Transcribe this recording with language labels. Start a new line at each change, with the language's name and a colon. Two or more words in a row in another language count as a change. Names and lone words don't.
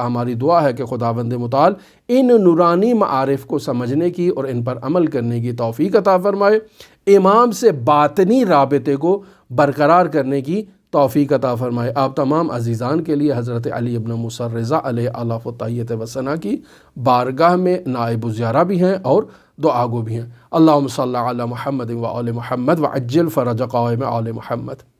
Urdu: ہماری دعا ہے کہ خداوند متعال ان نورانی معارف کو سمجھنے کی اور ان پر عمل کرنے کی توفیق عطا فرمائے، امام سے باطنی رابطے کو برقرار کرنے کی توفیق عطا فرمائے۔ آپ تمام عزیزان کے لیے حضرت علی ابن موسیٰ الرضا
Arabic: علیہ الاف و طیت و ثنا
Urdu: کی بارگاہ میں نائب الزیارہ بھی ہیں اور دعا گو بھی ہیں۔
Arabic: اللہم صلی علی محمد و آل محمد وعجل فرج قائم آل محمد۔